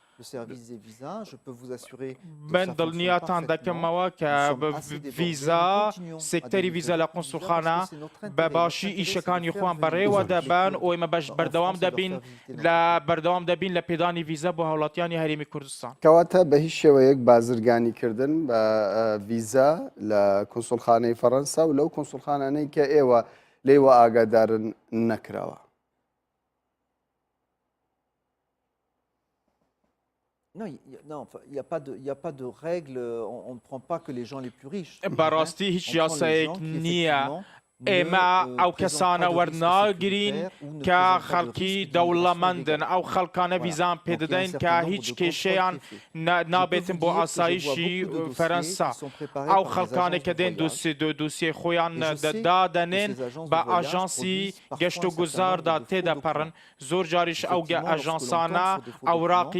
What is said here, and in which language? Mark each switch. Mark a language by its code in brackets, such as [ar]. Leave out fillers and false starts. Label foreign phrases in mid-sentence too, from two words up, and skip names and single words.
[ckb] من دڵنیاتان دەکەمەوە کە ڤیزا سێکتەری ڤیزا لە قونسڵخانە بە باشی ئیشەکانی خۆیان بەڕێوە دەبن و ئێمە بەردەوام دەبین لە پێدانی ڤیزا بۆ هاوڵاتیانی هەرێمی کوردستان کەواتە بە هیچ شێوەیەک بازرگانیکردن بە ڤیزا لە کونسڵخانەی فەرەنسا و لەو کونسڵخانانەی کە ئێوە لێوە ئاگادارن نەکراوە. [fr] Non, il n'y a pas de règle, on ne prend pas que les gens les plus riches. [ckb] بەڕاستی هیچ یاسایەک نییە ئێمە ئەو کەسانە وەرناگرین کە خەڵکی دەوڵەمەندن ئەو خەڵکانە ڤیزان پێدەدەین کە هیچ کێشەیان نابێتن بۆ ئاسایشی فەرەنسا ئەو خەڵکانە کە دێن دووسێ خۆیان دادەنێن بە ئاژانسی گەشت و گوزاردا تێدەپەڕن زۆر جاریش ئەو ئاژانسانە ئەوراقی